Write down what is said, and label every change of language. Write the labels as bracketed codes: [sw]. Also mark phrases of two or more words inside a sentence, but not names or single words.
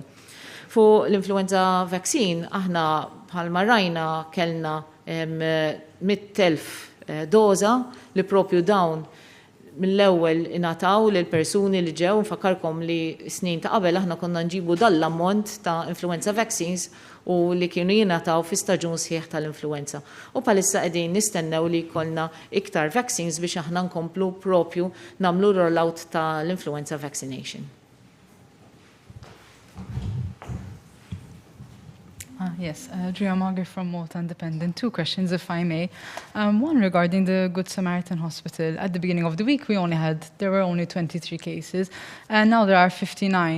[mt] Fuq l- [en] influenza vaccine [mt] aħna bħalma rajna kellna 100,000 doża li propju dawn mill-ewwel ingħataw lil persuni li ġew nfakkarkom li snin ta' qabel aħna konna nġibu dal-ammont ta' [en] influenza vaccines [mt] u li kienu jingħataw fi staġun sħiħ tal-influenza. U palissa qegħdin nistennew li jkollna iktar vaccines biex aħna nkomplu propju nagħmlu rollout tal- [en] influenza vaccination. Yes, Drea Margaret from Malta Independent. Two questions, if I may. One regarding the Good Samaritan Hospital. At the beginning of the week, there were only 23 cases, and now there are 59.